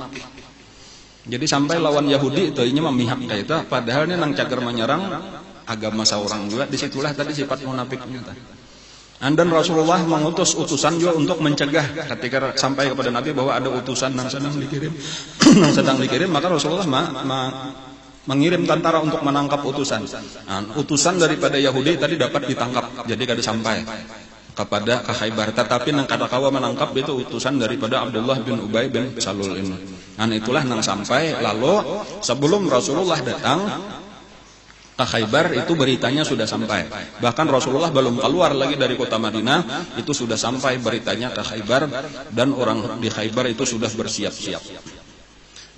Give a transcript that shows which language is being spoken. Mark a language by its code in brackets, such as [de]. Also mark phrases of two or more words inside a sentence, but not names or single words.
[id] Jadi sampai lawan Yahudi itu ini memihak kaita, padahal ini nang cager menyerang agama seorang juga, disitulah tadi sifat munafiknya. Dan Rasulullah mengutus utusan juga untuk mencegah ketika sampai kepada Nabi bahwa ada utusan yang sedang dikirim, maka Rasulullah mengirim tentara untuk menangkap utusan. Utusan daripada Yahudi tadi dapat ditangkap, jadi kada sampai kepada Khaybar. Tetapi [bjn] nang kada kawa [id] menangkap itu utusan daripada Abdullah bin Ubay bin Salul ini. Itulah nang sampai. Lalu sebelum Rasulullah datang ke Khaybar itu beritanya sudah sampai. Bahkan Rasulullah belum keluar lagi dari kota Madinah itu sudah sampai beritanya ke Khaybar dan orang di Khaybar itu sudah bersiap-siap.